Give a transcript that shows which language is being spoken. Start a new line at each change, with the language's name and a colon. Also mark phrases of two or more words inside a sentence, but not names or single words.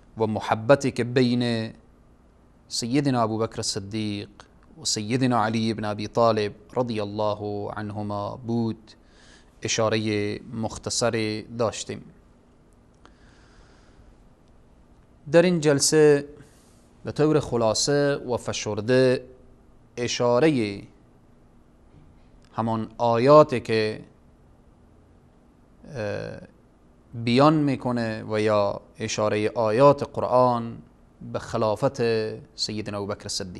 Persian: و محبتی که بین سیدنا ابوبکر الصدیق و سیدنا علی بن ابی طالب رضی الله عنهما بود اشاره مختصر داشتیم. در این جلسه به طور خلاصه و فشرده اشاره همان آیاتی که بیان میکنه و یا اشاره آیات قرآن به خلافت سیدنا ابوبکر الصدیق.